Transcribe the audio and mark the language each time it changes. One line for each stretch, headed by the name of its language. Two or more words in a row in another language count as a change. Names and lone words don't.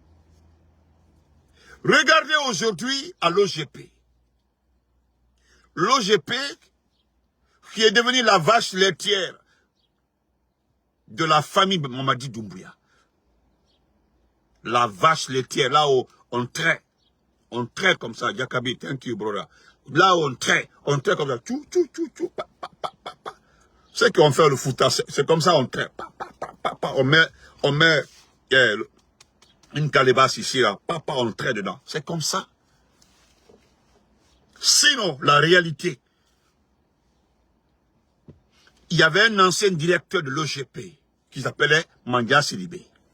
French: Regardez aujourd'hui à l'OGP. L'OGP qui est devenu la vache laitière de la famille Mamadi Doumbouya. La vache laitière, là où on traite comme ça, Jakabi,
English: thank you, brother.
French: Là où on traite comme ça, tchou, tchou, tchou, tchou, pa, pa, pa, pa, pa. C'est qu'on fait le foutage, c'est comme ça on traite, pa, pa, pa, pa, pa. On met une calebasse ici, là, papa, on traite dedans. C'est comme ça. Sinon, la réalité, il y avait un ancien directeur de l'OGP qui s'appelait Mandia Sidibé.